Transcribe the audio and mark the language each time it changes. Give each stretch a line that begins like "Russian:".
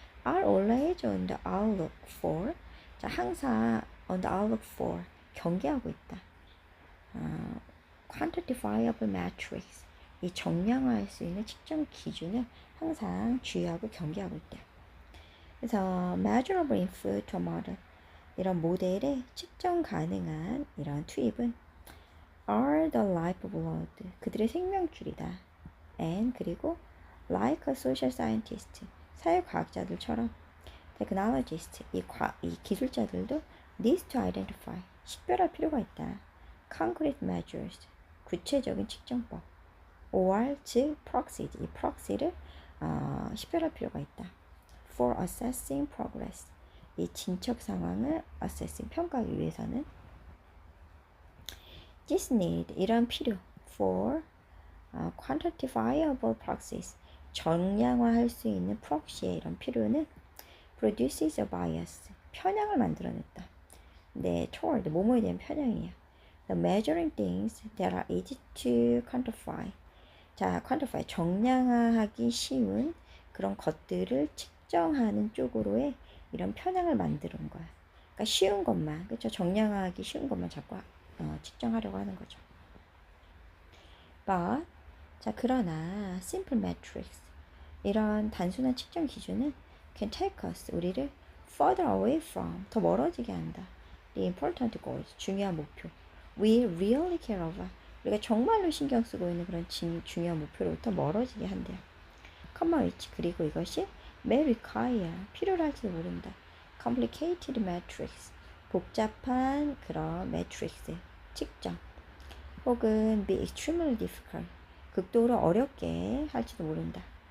English: are always on the outlook for. 자,
Korean: 항상
English: on the outlook for.
Korean: 경계하고 있다.
English: quantifiable metrics.
Korean: 이 정량화할 수 있는 측정 기준을 항상 주의하고 경계하고 있다.
English: 그래서 measurable input to model.
Korean: 이런 모델에 측정 가능한 이런 투입은
English: are the lifeblood.
Korean: 그들의 생명줄이다. and 그리고 like a social scientist. 사회과학자들처럼 technologist. 이 기술자들도
English: needs to identify.
Korean: 식별할 필요가 있다.
English: concrete measures.
Korean: 구체적인 측정법. or 즉 proxies. 이 proxy를 식별할 필요가 있다.
English: for assessing progress.
Korean: 이 진척 상황을 assessing 평가하기 위해서는
English: this need
Korean: 이런 필요
English: for quantifiable proxies
Korean: 정량화할 수 있는 proxy의 이런 필요는
English: produces a bias
Korean: 편향을 만들어냈다. 네, toward 뭐뭐에 대한 편향이야.
English: The measuring things that are easy to quantify.
Korean: 자, quantify 정량화하기 쉬운 그런 것들을 측정하는 쪽으로의 이런 편향을 만드는 거야. 그러니까 쉬운 것만, 그렇죠? 정량화하기 쉬운 것만 자꾸 측정하려고 하는 거죠. But 자, 그러나
English: simple metrics
Korean: 이런 단순한 측정 기준은
English: can take us
Korean: 우리를
English: further away from
Korean: 더 멀어지게 한다.
English: The important goals
Korean: 중요한 목표.
English: We really care about
Korean: 우리가 정말로 신경 쓰고 있는 그런 중요한 목표로부터 멀어지게 한대요.
English: Common which
Korean: 그리고 이것이
English: may require
Korean: 필요로 할지도 모른다.
English: Complicated metrics
Korean: 복잡한 그런 metrics 측정 혹은
English: be extremely difficult
Korean: 극도로 어렵게 할지도 모른다.